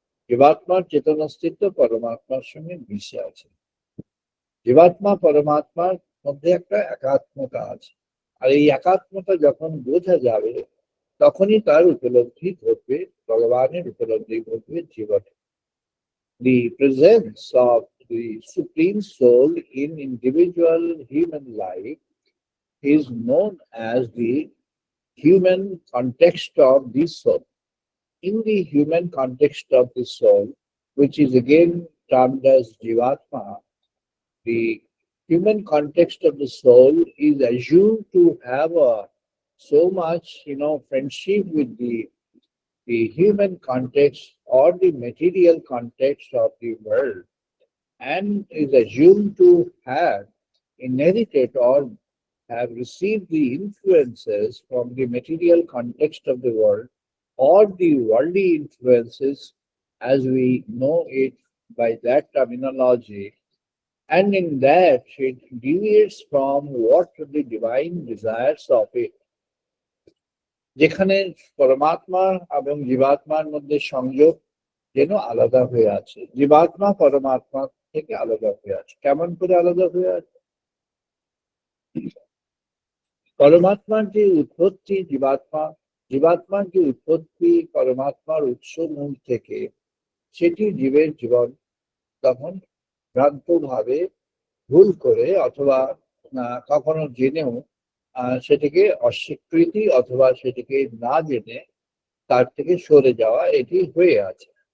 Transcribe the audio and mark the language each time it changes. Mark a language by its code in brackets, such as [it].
[bn] জীবাত্মার চেতন অস্তিত্ব পরমাত্মার সঙ্গে মিশে আছে। জীবাত্মা পরমাত্মার মধ্যে একটা একাত্মতা আছে, আর এই একাত্মতা যখন বোঝা যাবে তখনই তার উপলব্ধি ঘটবে, ভগবানের উপলব্ধি ঘটবে জীবনে। [en] The presence of the Supreme Soul in individual human life is known as the human context of the soul. In the human context of the soul, which is again termed as Jivatma, the human context of the soul is assumed to have so much, friendship with the human context or the material context of the world, and is assumed to have inherited or have received the influences from the material context of the world or the worldly influences as we know it by that terminology, and in that it deviates from what the divine desires of it. [bn] যেখানে পরমাত্মা এবং জীবাত্মার মধ্যে সংযোগ যেন আলাদা হয়ে আছে, জীবাত্মা পরমাত্মা থেকে আলাদা হয়ে আছে। কেমন করে আলাদা হয়ে আছে? পরমাত্মার যে উৎপত্তি জীবাত্মার যে উৎপত্তি পরমাত্মার উৎস মূল থেকে, সেটি জীবের জীবন তখন ভ্রান্ত ভাবে, ভুল করে অথবা কখনো জেনেও সেটিকে অস্বীকৃতি অথবা সেটিকে না জেনে তার থেকে সরে যাওয়া, এটি হয়ে আছে।